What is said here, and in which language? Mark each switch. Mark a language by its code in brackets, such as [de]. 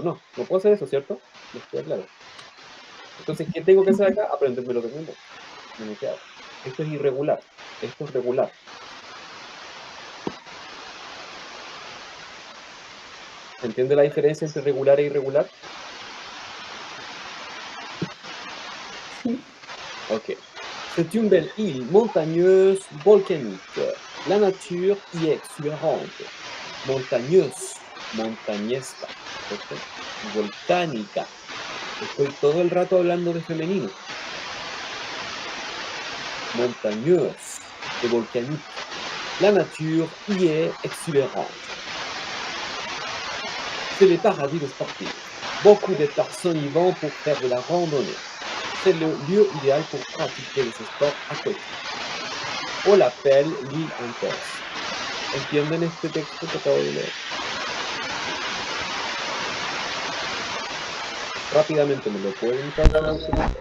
[es] No, no puedo hacer eso, ¿cierto? ¿Les queda claro? Entonces, ¿qué tengo que hacer acá? Aprendérmelo de memoria. No me queda. Esto es irregular. Esto es regular. ¿Se entiende la diferencia entre regular e irregular? Sí. Ok. [fr] C'est une belle île montagneuse, volcanique. La nature y est exubérante. [es] Montagneuse, montañesca, ¿cierto? Volcánica. Estoy todo el rato hablando de femenino. [fr] Montagneuse, de volcanique. La nature y est exubérante. C'est le paradis des sportifs. Beaucoup de personnes y vont pour faire de la randonnée. C'est le lieu idéal pour pratiquer les sports aquatiques. On l'appelle l'île intense. [es] ¿Entienden este texto que acabo de leer? Rápidamente, ¿me lo pueden traducir?